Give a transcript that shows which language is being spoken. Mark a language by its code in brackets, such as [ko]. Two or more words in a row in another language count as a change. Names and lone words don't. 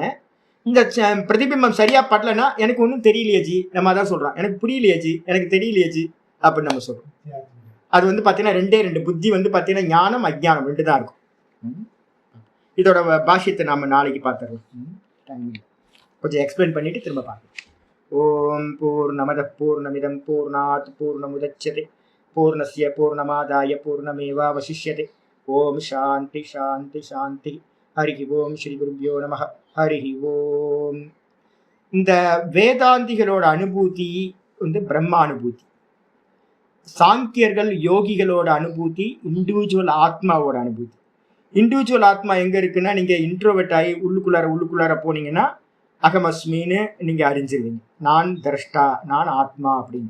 [ta] இந்த பிரதிபிம்பம் சரியா படலன்னா எனக்கு ஒன்றும் தெரியலையே ஜி, நம்ம அதான் சொல்றோம், எனக்கு புரியலையே ஜி, எனக்கு தெரியலையே ஜி அப்படின்னு நம்ம சொல்றோம். அது வந்து பாத்தீங்கன்னா 2 புத்தி வந்து பாத்தீங்கன்னா ஞானம் அஜ்ஞானம் 2 தான் இருக்கும். இதோட பாஷ்யத்தை நாம நாளைக்கு பார்த்துடலாம். கொஞ்சம் எக்ஸ்பிளைன் பண்ணிட்டு திரும்ப பார்க்கலாம். [sa] ॐ पूर्णमदः पूर्णमिदं पूर्णात् पूर्णमुदच्यते पूर्णस्य पूर्णमादाय पूर्णमेवावशिष्यते. ॐ शान्ति शान्ति शान्ति. हरि ॐ श्री गुरुभ्यो नमः. हरि ॐ. [ta] இந்த வேதாந்திகளோட அனுபூதி வந்து பிரம்மானுபூதி, சாங்கியர்கள் யோகிகளோட அனுபூதி இண்டிவிஜுவல் ஆத்மாவோட அனுபூதி. இண்டிவிஜுவல் ஆத்மா எங்க இருக்குன்னா, நீங்க இன்ட்ரோவெர்ட் ஆகி உள்ளுக்குள்ளார போனீங்கன்னா அகமஸ்மின்னு நீங்க அறிஞ்சிருவீங்க, நான் திரஷ்டா, நான் ஆத்மா அப்படின்னு.